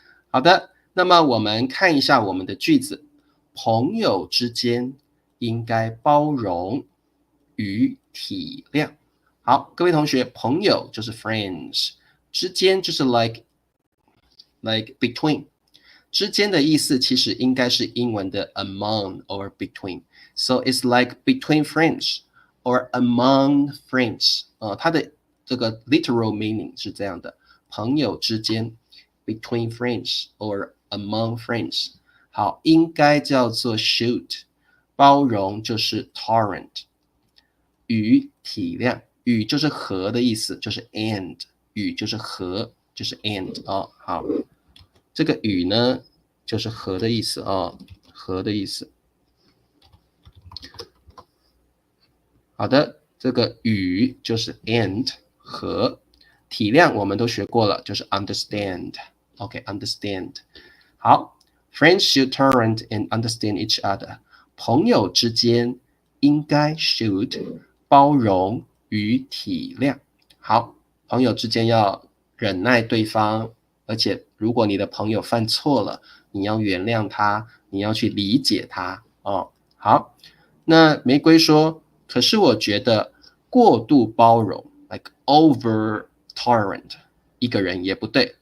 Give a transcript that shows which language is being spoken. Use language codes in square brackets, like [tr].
[zh] 好的，那么我们看一下我们的句子，朋友之间应该包容与体谅。好，各位同学，朋友就是 friends， 之间就是 [en] like between， [zh] 之间的意思其实应该是英文的 [en] among or between， so it's like between friends or among friends。 [zh] 它的这个 literal meaning 是这样的，朋友之间 [en] between friends or among friends。 [zh] 好，应该叫做 should， 包容就是 tolerant， 与体谅，与就是和的意思，就是 and， 与就是和，就是 and 好，这个与呢就是和的意思和的意思。好的，这个与就是 and 和，体谅我们都学过了，就是 understand。OK，understand。 [en] 好 ，friends should tolerate and understand each other。 [zh] 朋友之间应该 should 包容与体谅。好，朋友之间要忍耐对方，而且如果你的朋友犯错了，你要原谅他，你要去理解他哦。好，那玫瑰说，可是我觉得过度包容 [en] like over tolerant [zh] 一个人也不对。